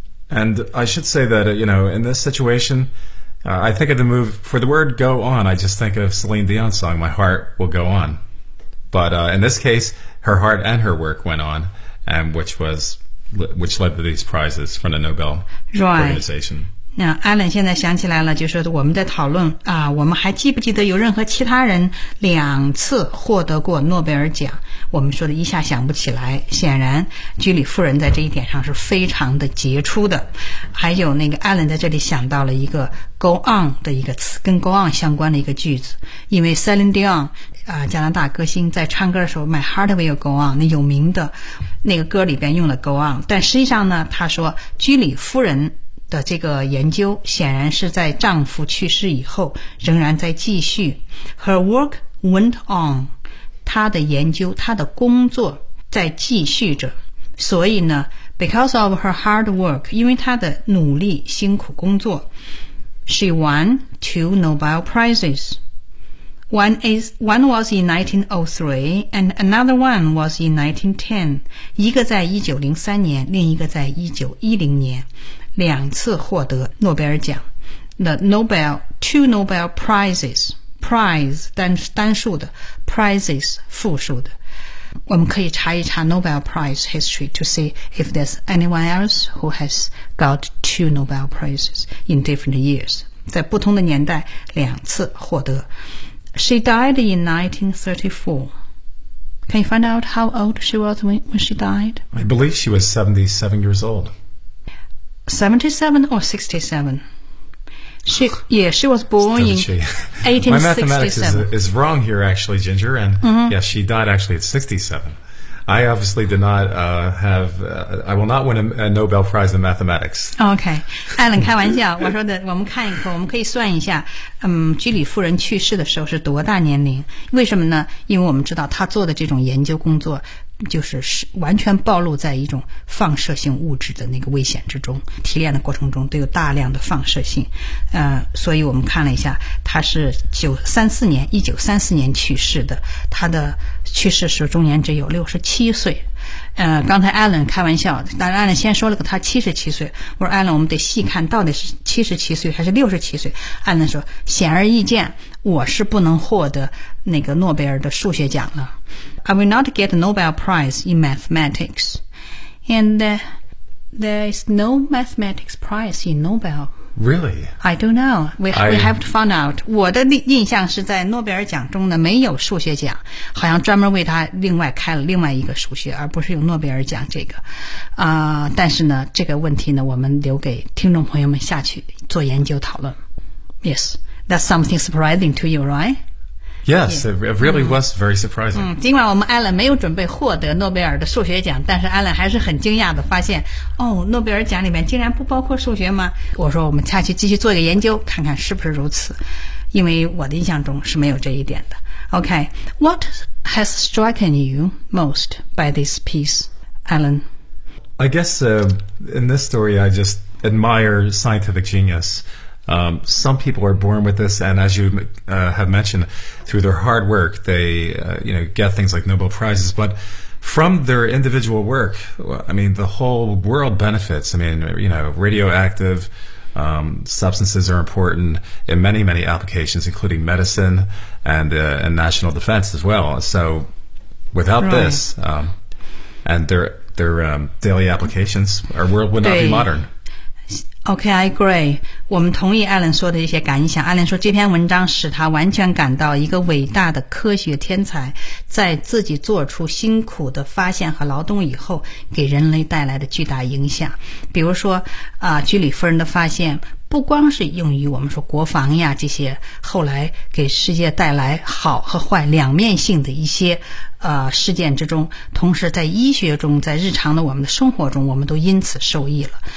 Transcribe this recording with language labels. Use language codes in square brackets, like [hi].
[en] And I should say that, you know, in this situation, I think of the move for the word go on. I just think of Celine Dion's song, My Heart Will Go On. But in this case, her heart and her work went on, and which led to these prizes from the Nobel organization. [zh] 那艾伦现在想起来了，就是我们在讨论啊，我们还记不记得有任何其他人两次获得过诺贝尔奖？我们说的一下想不起来，显然居里夫人在这一点上是非常的杰出的。还有那个艾伦在这里想到了一个 go on 的一个词，跟 go on 相关的一个句子，因为 Celine Dion 加拿大歌星在唱歌的时候 My Heart Will Go On， 那有名的那个歌里边用了 go on， 但实际上呢他说居里夫人的这个研究显然是在丈夫去世以后仍然在继续。 [en] Her work went on， [zh] 她的研究她的工作在继续着，所以呢 [en] Because of her hard work, [zh] 因为她的努力辛苦工作 [en] she won 2 Nobel Prizes. One was in 1903 and another one was in 1910. [zh] 一个在1903年，另一个在1910年，两次获得诺贝尔奖。 [en] 2 Nobel Prizes, prize [zh] 单数的 [en] prizes [zh] 复数的。我们可以查一查 [en] Nobel Prize history to see if there's anyone else who has got 2 Nobel Prizes in different years. [zh] 在不同的年代两次获得。 [en] She died in 1934. Can you find out how old she was when she died? I believe she was 77 years old. 77 or 67? She was born in 1867. My mathematics is wrong here, actually, Ginger. And、mm-hmm. yes, she died actually at 67. I obviously did not I will not win a Nobel Prize in mathematics. Okay. [zh] Alan, 开玩笑，我说的，我们看一看，我们可以算一下，居里夫人去世的时候是多大年龄？为什么呢？因为我们知道她做的这种研究工作就是完全暴露在一种放射性物质的那个危险之中，提炼的过程中都有大量的放射性，所以我们看了一下，他是1934年去世的，他的去世时终年只有67岁。刚才 Alan 开玩笑，但 Alan 先说了个他77岁，我说 Alan 我们得细看到底是77岁还是67岁。 Alan 说，显而易见我是不能获得那个诺贝尔的数学奖了。 [en] I will not get a Nobel Prize in mathematics. And there is no mathematics prize in Nobel. Really? I don't know. We have to find out. [zh] 我的印象是在诺贝尔奖中呢没有数学奖，好像专门为他另外开了另外一个数学，而不是有诺贝尔奖这个。但是呢这个问题呢我们留给听众朋友们下去做研究讨论。 [en] Yes, that's something surprising to you, right? Yes, it really was very surprising. [zh] 尽管我们 Alan 没有准备获得诺贝尔的数学奖，但是 Alan 还是很惊讶地发现，哦，诺贝尔奖里面竟然不包括数学吗？我说我们下去继续做一个研究，看看是不是如此，因为我的印象中是没有这一点的。 [en] Okay, what has striken you most by this piece, Alan? I guess in this story, I just admire scientific genius. Some people are born with this, and as you have mentioned, through their hard work, they get things like Nobel Prizes. But from their individual work, I mean, the whole world benefits. I mean, radioactive substances are important in many, many applications, including medicine and national defense as well. So without this, and their daily applications, our world would not be modern. Okay, I agree. [zh] 我们同意 Alan 说的一些感想。 Alan 说这篇文章使他完全感到一个伟大的科学天才在自己做出辛苦的发现和劳动以后给人类带来的巨大影响。比如说居里夫人的发现不光是用于我们说国防呀这些后来给世界带来好和坏两面性的一些事件之中，同时在医学中，在日常的我们的生活中，我们都因此受益了。